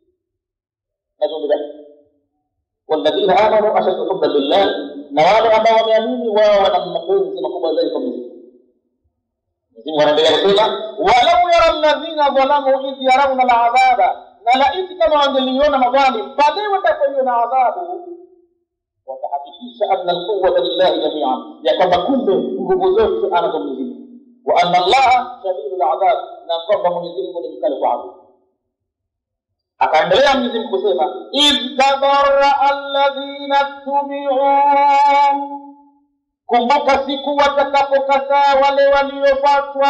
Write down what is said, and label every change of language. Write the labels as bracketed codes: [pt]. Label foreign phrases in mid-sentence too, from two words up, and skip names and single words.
[ar] والذين آمنوا أشد حبا لله, [sw] na wale ambao wameamini wao wana mapenzi makubwa zaidi kwa Mwenyezi Mungu. Mwenyezi Mungu anaendelea kusema [ar] ولو يرى الذين ظلموا إذ يرون العذاب, [sw] na laiti kama wangeliona madhalim pale watakapoiona adhabu, watahakikisha [ar] أن القوة لله جميعا, [sw] ya kwamba kumbe nguvu zote anazo Mwenyezi Mungu, [ar] وأن الله شديد العذاب, [sw] na kwamba Mwenyezi Mungu ni mkali kwa adhabu. Akaendelea Mwenyezi Mungu kusema, [ar] إذ تبرأ الذين اتبعوا, [sw] kumbuka siku watakapokataa wale waliofuatwa.